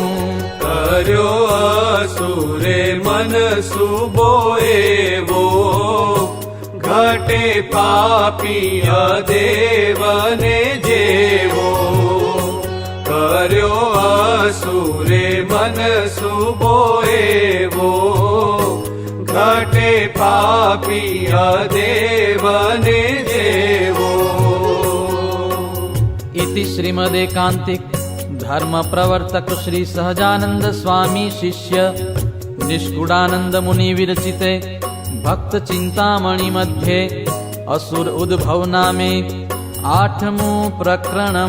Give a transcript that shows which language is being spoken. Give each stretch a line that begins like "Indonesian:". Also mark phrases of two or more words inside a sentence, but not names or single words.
Gujarati: કર્યો અસુરે મન સુબો એવો, ઘટે પાપી દેવને જેવો. કર્યો અસુરે મન સુબો એવો, ઘટે પાપી દેવને જેવો.
Sanskrit: इति श्रीमदेकांतिक धर्म प्रवर्तक श्री सहजानंद स्वामी शिष्य निष्कुडानंद मुनि विरचिते भक्त चिंतामणि मध्ये असुर उद्भव नामे 8मुं प्रकरणम्.